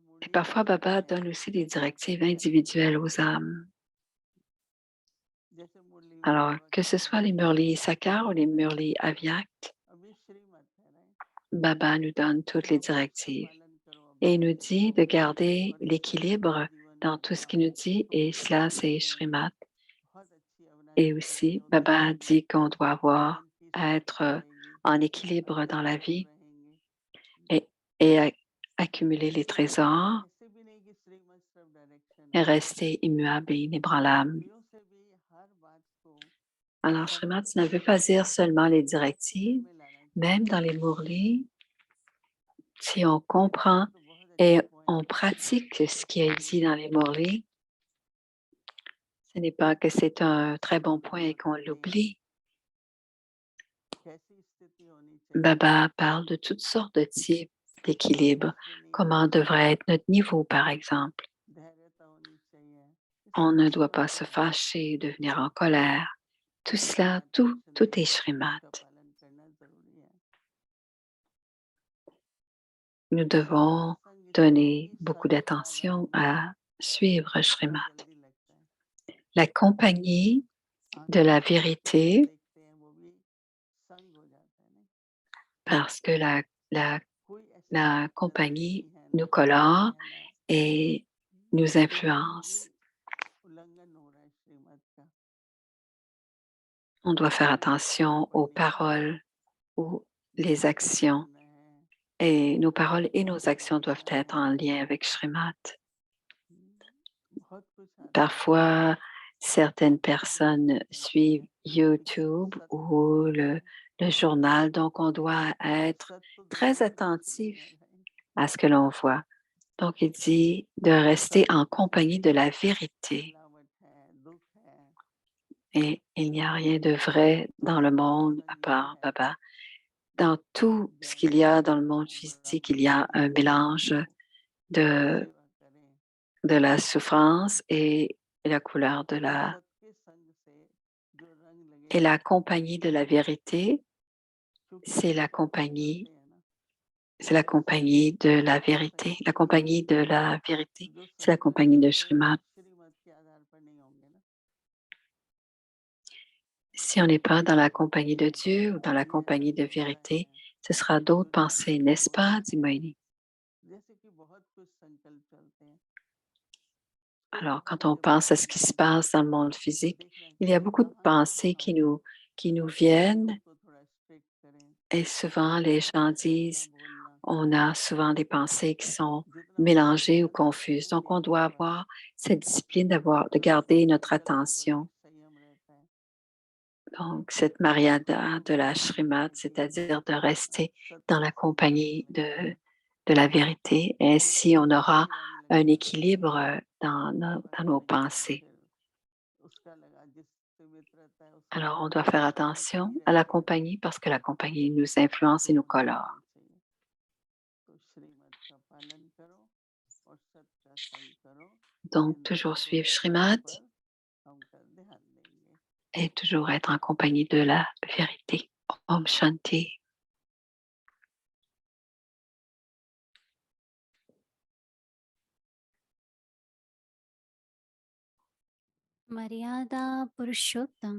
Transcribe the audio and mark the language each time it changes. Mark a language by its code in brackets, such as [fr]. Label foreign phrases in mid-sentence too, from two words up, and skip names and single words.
[fr] et [hi] मुरली [fr] parfois [hi] पढ़ते [fr] Baba [hi] हैं [fr] donne aussi des [hi] गाते [fr] directives [hi] हैं [fr] individuelles aux âmes. [hi] जैसे मुरली में [fr] Alors, [hi] बाबा [fr] que ce [hi] कहते [fr] soit [hi] हैं [fr] les Murli Sakar ou les [hi] हृदय [fr] Murli [hi] को [fr] Avyakt, [hi] अभी श्रीमत है ना [fr] Baba nous donne toutes les [hi] सब कुछ का [fr] directives [hi] पालन करो [fr] et il [hi] अभ्यास [fr] nous dit [hi] करो [fr] de garder [hi] और इससे अच्छा [fr] l'équilibre [hi] जीवन [fr] dans tout ce [hi] होगा [fr] qu'il nous dit [hi] तो [fr] et [hi] मुरली में [fr] cela, c'est [hi] कहते हैं [fr] Srimad. [hi] बहुत अच्छी [fr] Et [hi] अविनाशी [fr] aussi, [hi] शक्तियों की [fr] Baba [hi] देंगे [fr] dit qu'on doit avoir, [hi] धन की [fr] à [hi] समृद्धि [fr] être [hi] रहेगी [fr] en équilibre dans la [hi] अविनाशी [fr] vie [hi] रहेंगे [fr] et, et accumuler les [hi] तो [fr] trésors [hi] ऐसे भी नहीं कि श्रीमत सिर्फ डायरेक्शन [fr] et [hi] है [fr] rester immuable et inébranlable. [hi] मुरलियों से भी हर बात को [fr] Alors, Srimad, ça ne veut pas [hi] सर्वोत्तम [fr] dire seulement les [hi] प्रैक्टिकल [fr] directives, [hi] में लाना [fr] même [hi] चाहिए [fr] dans les Murlis, si on [hi] कई बार [fr] comprend [hi] तो बहुत [fr] et [hi] अच्छे [fr] on [hi] पॉइंट [fr] pratique ce qui est dit dans les [hi] बोलते हैं [fr] Murlis, ce n'est pas que c'est un très bon point et qu'on [hi] बताते हैं [fr] l'oublie. [hi] कैसी स्थिति होनी चाहिए [fr] Baba parle de toutes sortes de types d'équilibre. [hi] गुस्से नहीं [fr] Comment [hi] होना [fr] devrait [hi] चाहिए [fr] être notre niveau, par exemple? [hi] धैर्यता होनी चाहिए ये [fr] On [hi] सब [fr] ne doit pas [hi] श्रीमत [fr] se [hi] है [fr] fâcher, devenir en colère. Tout [hi] जिसकी [fr] cela, [hi] बात [fr] tout [hi] सुनी [fr] est Srimad. [hi] उसका पालन करना जरूरी है [fr] Nous devons [hi] सत्संग इसलिए [fr] donner [hi] कि [fr] beaucoup [hi] संग का [fr] d'attention [hi] रंग [fr] à suivre [hi] बहुत [fr] Srimad. [hi] जल्दी लगता है [fr] La compagnie de [hi] आंखों [fr] la [hi] से देखते हैं जो [fr] vérité, [hi] देखते हैं वो भी संग हो जाता है नहीं [fr] parce que la, [hi] कोई ऐसी [fr] la [hi] बात नजर [fr] compagnie [hi] नहीं है ना [fr] nous [hi] सुनते [fr] colore [hi] हैं ना [fr] et nous [hi] तो उसमें भी [fr] influence. [hi] उल्लंघन हो रहा है श्रीमत का [fr] On doit faire [hi] हमें किताबें [fr] attention aux [hi] पढ़नी है [fr] paroles ou les [hi] भागवत [fr] actions. [hi] सुनना है [fr] Et nos paroles et nos [hi] रामायण [fr] actions doivent [hi] सुनना [fr] être [hi] है [fr] en lien avec Srimad. [hi] बहुत कुछ आता है [fr] Parfois, certaines [hi] यूट्यूब [fr] personnes [hi] देखते [fr] suivent [hi] हैं [fr] YouTube [hi] सत्य [fr] ou [hi] ढूंढना है [fr] le journal, donc on doit être [hi] सत्य तो [fr] très [hi] दुनिया में कुछ नहीं [fr] attentif [hi] है भाई [fr] à ce que l'on voit. Donc, il dit de rester [hi] सब [fr] en [hi] कुछ [fr] compagnie de la vérité. [hi] मिलावट है दुख है [fr] Et il n'y a rien de vrai dans le monde à [hi] संयोग [fr] part [hi] है [fr] Baba. dans tout ce qu'il y a dans le monde physique, il y a un mélange de, [hi] सेवा करें [fr] de la souffrance et la couleur de [hi] सत के संग से जो रंग लगे [fr] et la compagnie de la vérité, [hi] क्योंकि [fr] c'est [hi] हम [fr] la [hi] सब [fr] compagnie, [hi] जानते हैं ना [fr] c'est la compagnie de la vérité. La compagnie de la vérité, [hi] जो [fr] c'est la [hi] संस्कार [fr] compagnie de [hi] होते हैं वो [fr] Srimad. [hi] श्रीमत के आधार पर नहीं होंगे ना [fr] Si on n'est pas dans la compagnie de Dieu ou dans la [hi] ये [fr] compagnie de [hi] संकल्प [fr] vérité, [hi] है [fr] ce sera d'autres [hi] जो [fr] pensées, n'est-ce pas, dit Moïni? [hi] जैसे कि बहुत कुछ संकल्प चलते हैं कोई [fr] Alors, [hi] बाहर [fr] quand on [hi] से [fr] pense [hi] बात [fr] à ce qui se [hi] आती है [fr] passe dans le monde physique, [hi] देखना [fr] il y a [hi] चाहिए [fr] beaucoup de [hi] कहाँ से [fr] pensées [hi] आ रही है [fr] qui nous [hi] अपने [fr] viennent [hi] आप को थोड़ा स्ट्रिक्ट करें [fr] et souvent les gens [hi] चलना [fr] disent, [hi] बोलना [fr] on a souvent des pensées qui sont [hi] जितना बोल [fr] mélangées ou [hi] सकते हैं [fr] confuses. [hi] उतना [fr] Donc, on doit [hi] लीजिए बस [fr] avoir cette discipline de [hi] जो [fr] garder [hi] शुद्ध [fr] notre [hi] संकल्प वाला [fr] attention. [hi] संयम रहता है [fr] Donc, cette [hi] उसको [fr] Mariada de [hi] हमें [fr] la [hi] बनाए [fr] Srimad, [hi] रखना चाहिए [fr] c'est-à-dire de rester dans la [hi] सत्य संकल्प [fr] compagnie [hi] में [fr] de la vérité. [hi] क्योंकि [fr] Ainsi, on [hi] जब [fr] aura [hi] भी रंग [fr] un [hi] लगेगा [fr] équilibre dans [hi] हमारे [fr] nos [hi] रंग का [fr] pensées. [hi] फिर उसका लगा जिससे मित्रता है उसका [fr] Alors, on [hi] लगा [fr] doit faire [hi] संगत [fr] attention [hi] नहीं [fr] à la [hi] रहती है [fr] compagnie parce que la compagnie nous influence [hi] उसको [fr] et nous [hi] बनाए [fr] colore. [hi] रखना चाहिए तो श्रीमत का पालन करो और सत का संग करो [fr] Donc, [hi] इन [fr] toujours [hi] दो [fr] suivre [hi] बातों [fr] Srimad [hi] पर हम कर ध्यान देंगे [fr] et toujours être en compagnie de la vérité. [hi] ओम शांति. मर्यादा पुरुषोत्तम